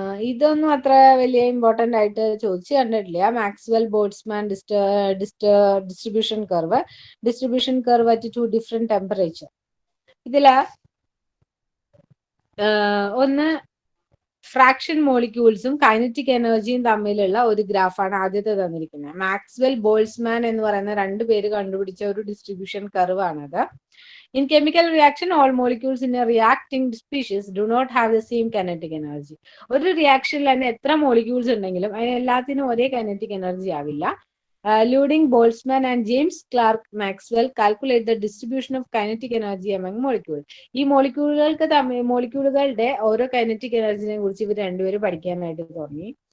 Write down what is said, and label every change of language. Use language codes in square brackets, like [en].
[ml] ഇതൊന്നും അത്ര വലിയ ഇമ്പോർട്ടന്റ് ആയിട്ട് ചോദിച്ചു കണ്ടിട്ടില്ല. [en] Maxwell Boltzmann distribution curve at 2 different temperature. [ml] ഇതില് ഒന്ന് ഫ്രാക്ഷൻ മോളിക്യൂൾസും കൈനറ്റിക് എനർജിയും തമ്മിലുള്ള ഒരു ഗ്രാഫാണ് ആദ്യത്തെ തന്നിരിക്കുന്നത്. മാക്സ്വെൽ ബോൾട്സ്മാൻ എന്ന് പറയുന്ന 2 പേര് കണ്ടുപിടിച്ച ഒരു ഡിസ്ട്രിബ്യൂഷൻ കർവ് ആണത്. [en] In chemical reaction, all molecules in a reacting species do not have the same kinetic energy. [ml] ഒരു റിയാക്ഷനിൽ തന്നെ എത്ര മോളിക്യൂൾസ് ഉണ്ടെങ്കിലും അതിന് എല്ലാത്തിനും ഒരേ കൈനറ്റിക് എനർജി ആവില്ല. [en] Ludwig, Boltzmann and James Clerk Maxwell calculate the distribution of kinetic energy among molecule. [ml] ഈ മോളിക്യൂളുകളുടെ ഓരോ കൈനറ്റിക് എനർജിനെ കുറിച്ച് ഇവർ രണ്ടുപേരും പഠിക്കാനായിട്ട് തുടങ്ങി.